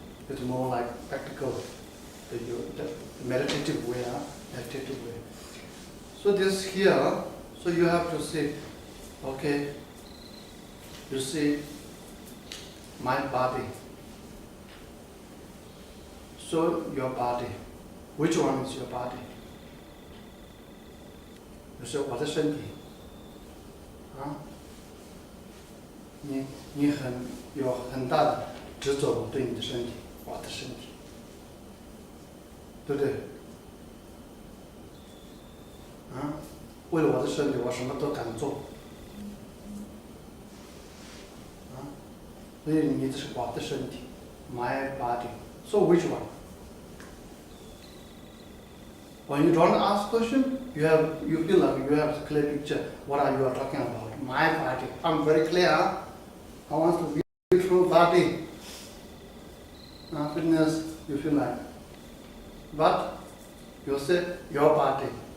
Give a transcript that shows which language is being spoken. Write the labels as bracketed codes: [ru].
[en] It's more like practical, the meditative way, So this here, so you have to say, okay, you see my body. So your body, which one is your body? You say [zh] 我的身体，啊，你有很大的执着对你的身体，我的身体，对不对？啊，为了我的身体，我什么都敢做。所以你这是我的身体 ， [en] my body. So which one? When you don't ask question, you feel like you have a clear picture. What are you talking about? My body. I'm very clear. I want to be a beautiful body. Fitness, you feel like. But you say your body.